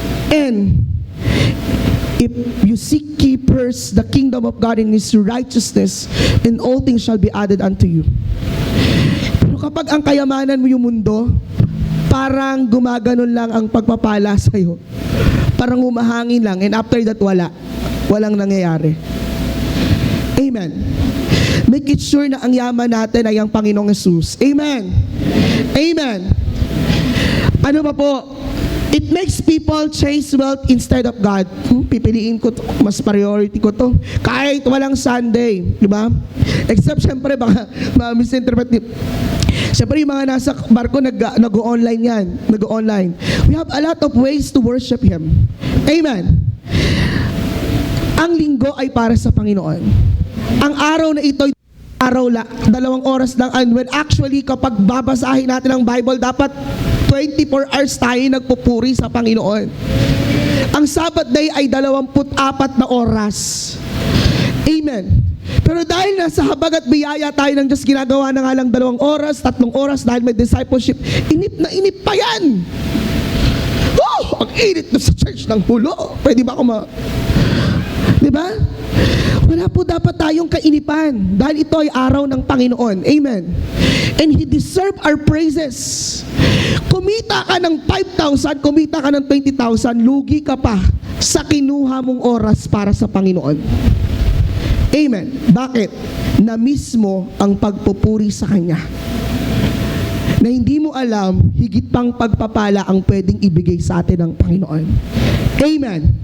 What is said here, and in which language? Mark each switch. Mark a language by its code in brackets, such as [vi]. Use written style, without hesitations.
[en] And if you seek ye first the kingdom of God and His righteousness, and all things shall be added unto you. [tl] Pero kapag ang kayamanan mo yung mundo, parang gumaganon lang ang pagpapala sa'yo. Parang humahangin lang, [en] and after that, [tl] walang nangyayari. Amen. [en] Make it sure [tl] na ang yaman natin ay ang Panginoong Jesus. Amen. Amen. Ano ba po? [en] It makes people chase wealth instead of God. [tl] Pipiliin ko to, mas priority ko to. Kahit walang Sunday, di ba? Except syempre baka ma-misinterpret. Siyempre yung mga nasa barko nag-o-online yan. Nag-o-online. [en] We have a lot of ways to worship Him. Amen. [tl] Ang linggo ay para sa Panginoon. Ang araw na ito ay 2 oras lang. [en] And when actually [tl] kapag babasahin natin ang Bible, dapat 24 hours tayo nagpupuri sa Panginoon. Ang Sabbath day ay 24 na oras. Amen. Pero dahil nasa habag at biyaya tayo ng Diyos, ginagawa na nga lang 2 oras, 3 oras dahil may discipleship. Inip na inip pa yan. Oh, ang init na sa church ng hulo. Pwede ba ako diba? Wala po dapat tayong kainipan dahil ito ay araw ng Panginoon. Amen. [en] And He deserve our praises. [tl] Kumita ka ng 5,000, kumita ka ng 20,000, lugi ka pa sa kinuha mong oras para sa Panginoon. Amen. Bakit? Na mismo ang pagpupuri sa Kanya. Na hindi mo alam, higit pang pagpapala ang pwedeng ibigay sa atin ng Panginoon. Amen.